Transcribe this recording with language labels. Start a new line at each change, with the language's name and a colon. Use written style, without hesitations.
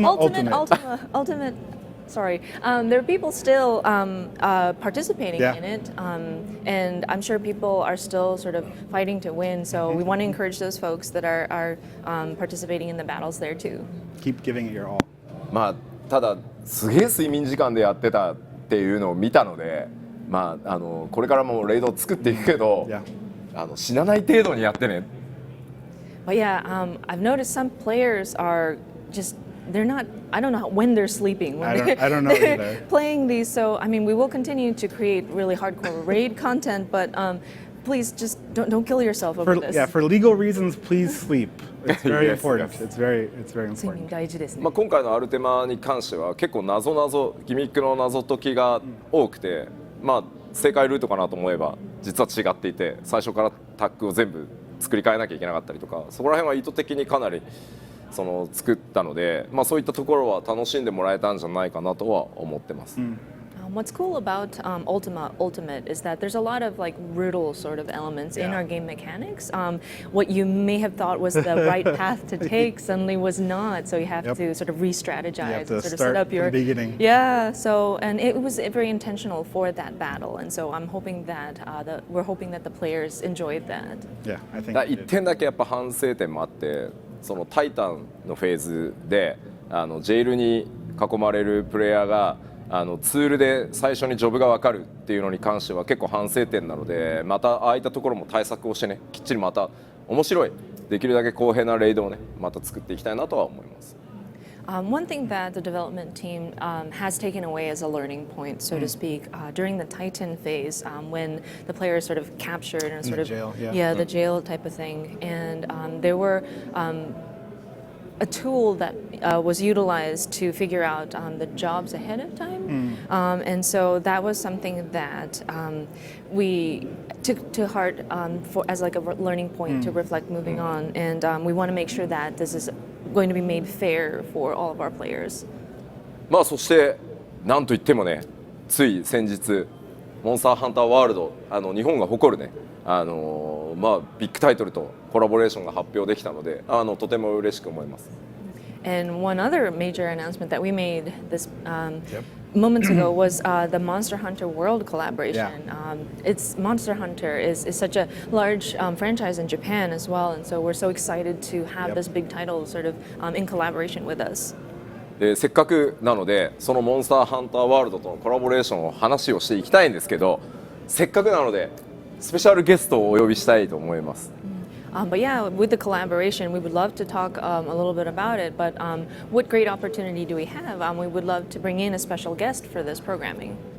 English: Ultimate. Sorry, there are people still participating in it, and I'm sure people are still sort of fighting to win. So we want to encourage those folks that are participating in the battles there too. Keep giving it your all.
Japanese: まあただすげえ睡眠時間でやってたってっていうのを見たので、まあこれからもレイドを作っていくけど、死なない程度にやってね。
English: But yeah, I've noticed some players are just they're not. I don't know when they're sleeping when I don't know they're either. playing these. So I mean, we will continue to create really hardcore raid content, but please just don't kill yourself over this. Yeah, for legal reasons, please sleep. It's very Yes, important. yes. It's very
Japanese: 睡眠
English: important.
Japanese: 大事ですね。まあ今回のアルテマに関しては結構ギミックの謎解きが多くて、まあ正解ルートかなと思えば実は違っていて、最初からタッグを全部作り変えなきゃいけなかったりとか、そこら辺は意図的にかなり作ったので、まあそういったところは楽しんでもらえたんじゃないかなとは思ってます。
English: What's cool about Ultimate is that there's a lot of like brutal sort of elements in our game mechanics. What you may have thought was the right path to take suddenly was not. So you have to sort of re-strategize and sort of set up your beginning. Yeah. So and it was very intentional for that battle, and so I'm hoping that we're hoping that the players enjoyed that. Yeah, I think.
Japanese: 1点だけやっぱ反省点もあって、そのタイタンのフェーズでジェイルに囲まれるプレイヤーがツールで最初にジョブが分かるっていうのに関しては結構反省点なので、またああいったところも対策をしてね、きっちりまた面白いできるだけ公平なレイドをねまた作っていきたいなとは思います。
English: One thing that the development team has taken away as a learning point, so to speak, during the Titan phase, when the players sort of captured and sort of jail, the jail type of thing, and there were a tool that was utilized to figure out the jobs ahead of time, and so that was something that we took to heart as like a learning point to reflect moving on, and we want to make sure that this is going to be made fair for all of our players.
Japanese: まあそしてなんといってもね、つい先日モンスターハンターワールド日本が誇るねまあビッグタイトルとコラボレーションが発表できたのでとても嬉しく思います。
English: And one other major announcement that we made this moments ago was the Monster Hunter World collaboration. It's Monster Hunter is such a large franchise in Japan as well, and so we're so excited to have this big title sort of in collaboration with us.
Japanese: でせっかくなのでそのモンスターハンターワールドとのコラボレーションを話をしていきたいんですけど、せっかくなのでスペシャルゲストをお呼びしたいと思います。
English: But yeah, with the collaboration, we would love to talk a little bit about it. But what great opportunity do we have? We would love to bring in a special guest for this programming.